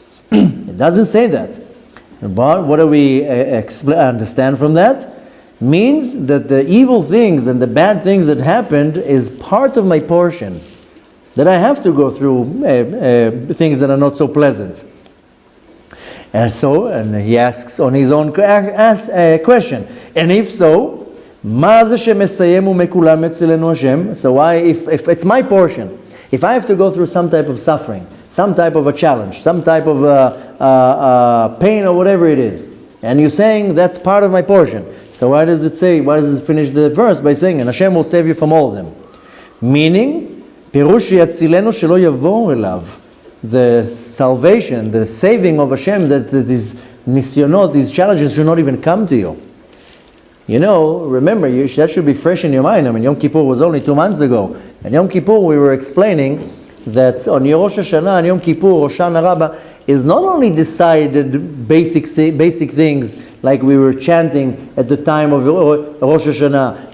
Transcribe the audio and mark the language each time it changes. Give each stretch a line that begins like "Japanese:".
English: It doesn't say that. But what do we understand from that? Means that the evil things and the bad things that happened is part of my portion. That I have to go through things that are not so pleasant. And he asks on his own question. And if so,
Hebrew: מה זה שמסיים ומכולם אצלנו השם?
English: So why, if it's my portion, if I have to go through some type of suffering, some type of a challenge, some type of pain or whatever it is, and you're saying that's part of my portion, so why does it finish the verse by saying, and Hashem will save you from all of them?
Hebrew: Meaning, פירוש שיצילנו שלא יבואו אליו.
English: The salvation, the saving of Hashem, that these nisyonot, these challenges should not even come to you. Remember, that should be fresh in your mind. Yom Kippur was only 2 months ago. And Yom Kippur, we were explaining that on Rosh Hashanah and Yom Kippur, Rosh Hashanah is not only decided basic things like we were chanting at the time of Rosh Hashanah.